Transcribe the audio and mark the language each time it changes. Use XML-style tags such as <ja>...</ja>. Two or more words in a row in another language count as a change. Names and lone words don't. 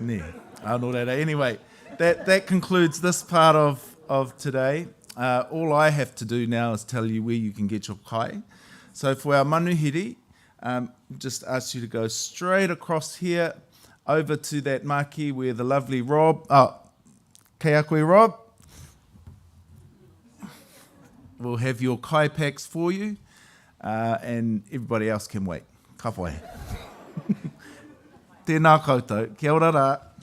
<en>Anyway, that concludes this part of today. All I have to do now is tell you where you can get your kai. So for our manuhiri, just ask you to go straight across here over to that maki where the lovely Rob,</en> <mi>kei a koe</mi> <en>Rob, will have your kai packs for you, and everybody else can wait.</en> <mi>Ka pai. Tēnā koutou. Kia ora rā.</mi>